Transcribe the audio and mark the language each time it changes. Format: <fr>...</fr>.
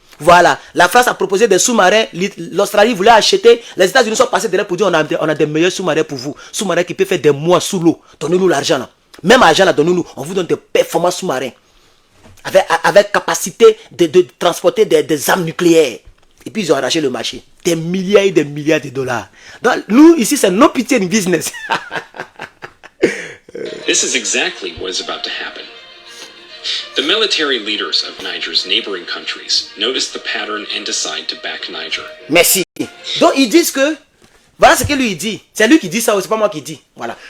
<fr>Voilà, la France a proposé des sous-marins, l'Australie voulait acheter, les États-Unis sont passés derrière pour dire on a des meilleurs sous-marins pour vous, sous-marins qui peuvent faire des mois sous l'eau, donnez-nous l'argent là, même argent là, donnez-nous, on vous donne des performants sous-marins, avec capacité de transporter des armes nucléaires. Et puis ils ont arraché le marché, des milliards et des milliards de dollars. Donc nous ici c'est</fr> <en>no pity in business. This is exactly what is about to happen. The military leaders of Niger's neighboring countries notice the pattern and decide to back Niger.</en> <fr>Merci. Donc ils disent que, voilà ce que lui dit. C'est lui qui dit ça, c'est pas moi qui dis. Voilà.</fr>